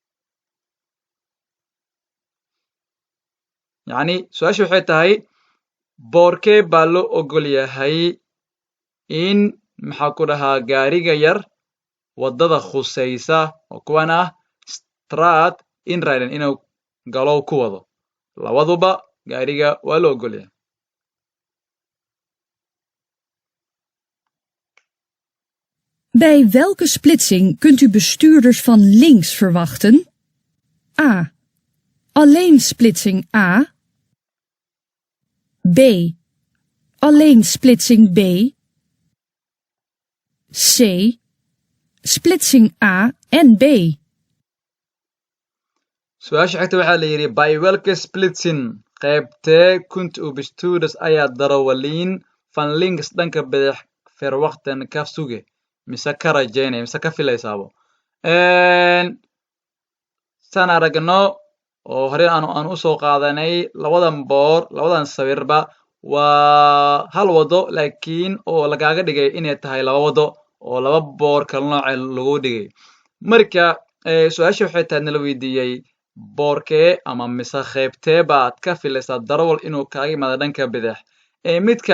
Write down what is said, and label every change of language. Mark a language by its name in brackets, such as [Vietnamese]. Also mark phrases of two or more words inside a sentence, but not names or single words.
[Somali] yacni su-aasha waxay tahay boorkee baa loo ogol yahay in maxaa ku dhahaa gaariga yar waddada khusaysa oo kuwan ah [Dutch] strat inriden [Somali] inuu galo ku wado labaduba gaariga waa loo ogol yahay [Dutch] Bij welke splitsing kunt u bestuurders van links verwachten? A. Alleen splitsing A. B. Alleen splitsing B. C. Splitsing A en B. [Somali] su-aasha xigta waxaa la yidhi by welke splitsin qaybtee [Dutch] kunt u bestuurders [Somali] ayaa darawaliin [Dutch] van links [Somali] dhanka bidix verwachten ka suge mise ka rajaynaya mise ka filaysaabo saan aragno oo hore aan usoo qaadanay labadan boor labadan sawirba waa hal wado laakiin oo lagaaga dhigay inay tahay laba wado oo laba boor kala nooce lagu dhigay marka su-aasha waxay tahay nala weydiiyey boorkee ama mise qaybtee baad ka filaysaa darawal inuu kaaga imaado dhanka bidix midka